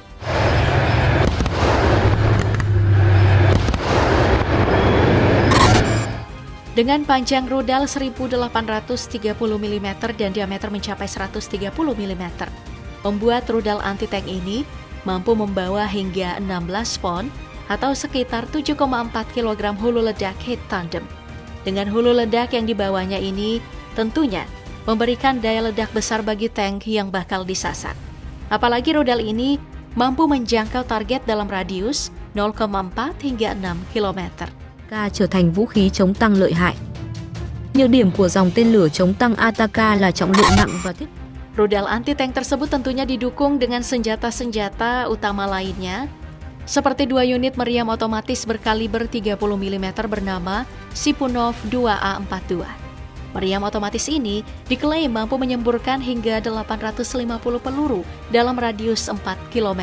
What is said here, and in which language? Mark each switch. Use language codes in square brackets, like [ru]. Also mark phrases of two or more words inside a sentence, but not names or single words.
[id] Dengan panjang rudal 1830 mm dan diameter mencapai 130 mm, membuat rudal anti-tank ini mampu membawa hingga 16 pon atau sekitar 7,4 kg hulu ledak heat tandem. Dengan hulu ledak yang dibawanya ini, tentunya memberikan daya ledak besar bagi tank yang bakal disasar. Apalagi rudal ini mampu menjangkau target dalam radius 0,4 hingga 6 km. [vi] Trở thành vũ khí chống tăng lợi hại. Nhược điểm của dòng tên lửa chống tăng Ataka là trọng lượng nặng và thiết. [id] Rudal anti-tank tersebut tentunya didukung dengan senjata-senjata utama lainnya, seperti 2 unit meriam otomatis berkaliber 30 mm bernama Sipunov 2A42. Meriam otomatis ini diklaim mampu menyemburkan hingga 850 peluru dalam radius 4 km.